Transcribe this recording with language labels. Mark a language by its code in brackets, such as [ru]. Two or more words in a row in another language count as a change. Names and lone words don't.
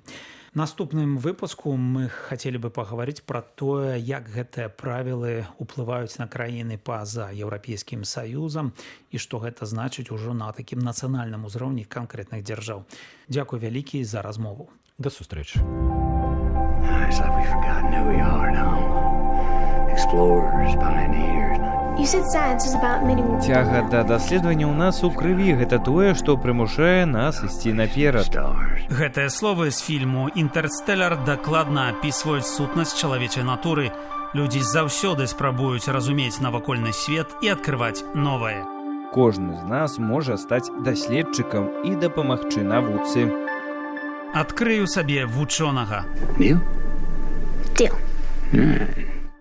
[be] Наступным выпуску мы хацелі бы паговорыць пра тое, як гэтыя правілы ўплываюць на краіны па-за Еўрапейскім Саюзам і што гэта значыць ужо на такім нацыянальным узроўні канкрэтных дзяржаў. Дзякуй вялікі за размову. Да сустрэчы. [en] It's like we've forgotten who we are now. Explorers, pioneers. You said science is about many more. [be] Цяга да даследавання ў нас у крыві гэта тое, што прымушае нас ісці наперад. [en] Stars. [be] Гэтыя словы з фільму «Інтэрстэлар» дакладна апісваюць сутнасць чалавечай натуры. Людзі заўсёды спрабуюць разумець навакольны свет і адкрываць новае. Кожны з нас можа стаць даследчыкам і дапамагчы навуцы. Адкрыю сабе вучонага. [en] Deal? Deal. All right.